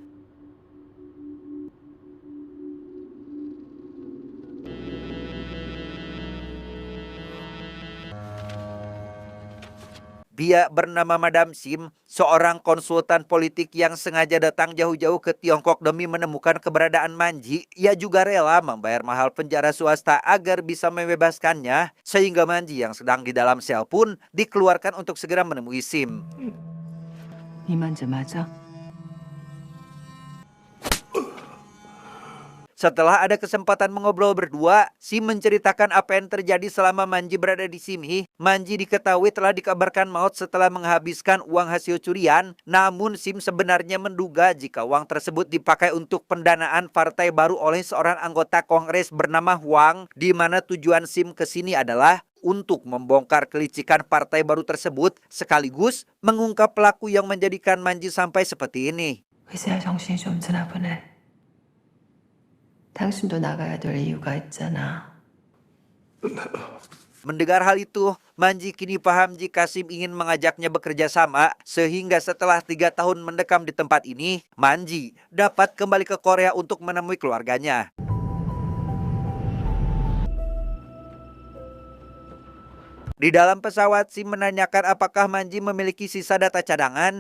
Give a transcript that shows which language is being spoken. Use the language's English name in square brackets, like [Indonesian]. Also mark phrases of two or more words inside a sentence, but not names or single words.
[Indonesian] Dia bernama Madam Sim, seorang konsultan politik yang sengaja datang jauh-jauh ke Tiongkok demi menemukan keberadaan Manji. Ia juga rela membayar mahal penjara swasta agar bisa membebaskannya, sehingga Manji yang sedang di dalam sel pun dikeluarkan untuk segera menemui Sim. [Korean] 이만자 맞아? [Indonesian] Setelah ada kesempatan mengobrol berdua, Sim menceritakan apa yang terjadi selama Manji berada di sini. Manji diketahui telah dikabarkan maut setelah menghabiskan uang hasil curian. Namun Sim sebenarnya menduga jika uang tersebut dipakai untuk pendanaan partai baru oleh seorang anggota Kongres bernama Huang, di mana tujuan Sim ke sini adalah untuk membongkar kelicikan partai baru tersebut, sekaligus mengungkap pelaku yang menjadikan Manji sampai seperti ini. [Korean] 의사야 정신이 좀 드나 보네. 당신도 나가야 될 이유가 있잖아. [Indonesian] Mendengar hal itu, Manji kini paham jika Sim ingin mengajaknya bekerja sama, sehingga setelah 3 tahun mendekam di tempat ini, Manji dapat kembali ke Korea untuk menemui keluarganya. Di dalam pesawat, Sim menanyakan apakah Manji memiliki sisa data cadangan.